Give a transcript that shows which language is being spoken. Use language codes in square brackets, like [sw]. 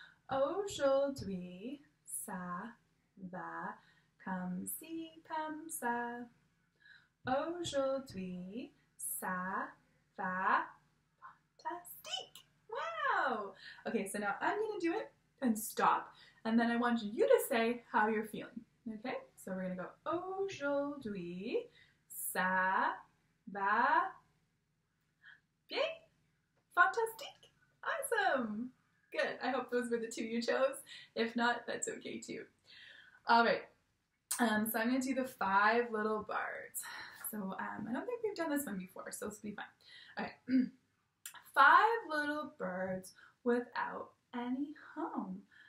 [fr] Aujourd'hui, ça va comme ci, comme ça. Aujourd'hui, ça va fantastique. [en] Wow. Okay, so now I'm going to do it and stop. And then I want you to say how you're feeling. Okay? So we're going to go, [fr] Aujourd'hui, ça va bien, fantastique, [en] awesome. Good. I hope those were the two you chose. If not, that's okay too. All right. So I'm going to do the 5 little birds. So I don't think we've done this one before, so this will be fun. All right. 5 little birds without any home.